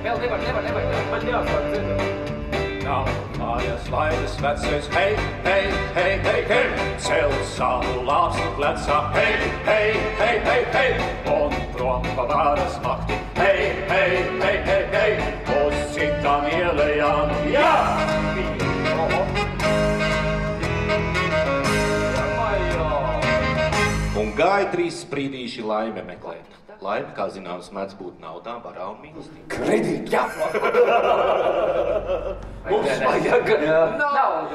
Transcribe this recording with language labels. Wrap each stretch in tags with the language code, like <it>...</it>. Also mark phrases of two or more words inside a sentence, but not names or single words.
<lv>Man jāsāk dzirdēt. Nav mājas laimes vecais, hei, hei, hei, hei, hei, cel savu lāpstu plecā, hei, hei, hei, hei, hei, un prom pa varas makti, hei, hei, hei, hei, hei, uz citām ielējām, jā! Un gāja 3 sprīdīši laime meklēt. Laime, kā zināms, mēdz būt naudā, varā un mīlestība. Kredīt, jā! Mums vajag naudu.</lv>